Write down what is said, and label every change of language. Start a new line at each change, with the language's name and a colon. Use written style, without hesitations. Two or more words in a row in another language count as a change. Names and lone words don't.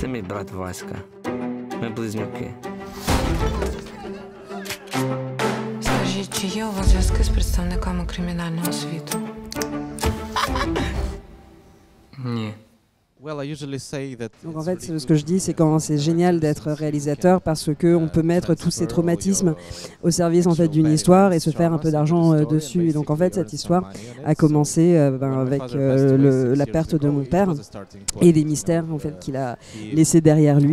Ukrainian: брат Васька. Ми близнюки. Скажіть, чи є у вас зв'язки з представниками кримінального світу? Ні.
French: Donc en fait, ce que je dis, c'est quand c'est génial d'être réalisateur parce que on peut mettre tous ces traumatismes au service en fait d'une histoire et se faire un peu d'argent dessus. Et donc en fait, cette histoire a commencé avec la perte de mon père et les mystères en fait qu'il a laissés derrière lui.